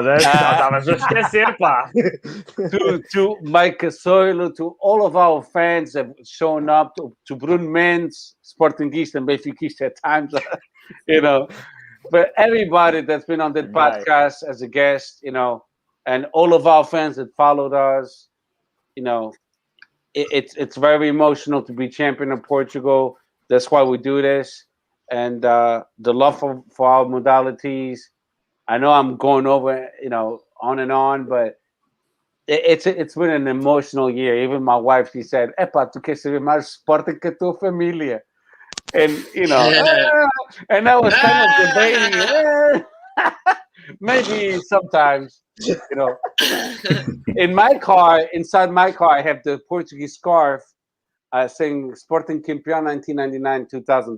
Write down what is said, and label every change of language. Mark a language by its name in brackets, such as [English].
[English] to Mike Soilo, to all of our fans that have shown up, to Bruno Mendes, Sportingista and Benfiquista at times, but everybody that's been on the podcast as a guest, and all of our fans that followed us, it's very emotional to be champion of Portugal. That's why we do this. And the love for our modalities. I know I'm going over, on and on, but it's been an emotional year. Even my wife, she said, [Portuguese] "Epa, tu queres saber mais Sporting que tua família?" [English] And and I was kind of debating. Maybe sometimes, in my car, inside my car, I have the Portuguese scarf saying Sporting Campeão 1999-2000.